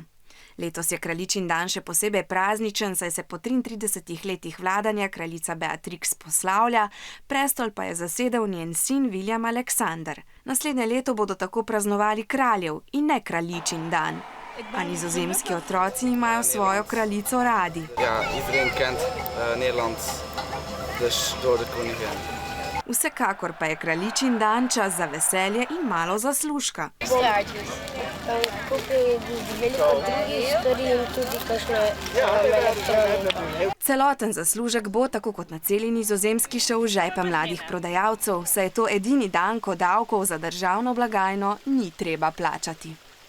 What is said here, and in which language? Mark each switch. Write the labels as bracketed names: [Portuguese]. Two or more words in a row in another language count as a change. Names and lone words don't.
[Slovenian] Letos je kraljičin dan še posebej prazničen, saj se po 33 letih vladanja kraljica Beatrix poslavlja, prestol pa je zasedel njen sin William Alexander. Naslednje leto bodo tako praznovali kraljev in ne kraljičin dan. A nizozemski otroci imajo svojo kraljico radi. [Dutch] Ja, iedereen kent Nederland, dus door de koningin. [Slovenian] Vsekakor pa je kraljičin dan čas za veselje in malo zaslužka. Celoten zaslužek bo, tako kot na celi Nizozemski, šel v žepe mladih prodajalcev, saj je to edini dan, ko davkov za državno blagajno ni treba plačati.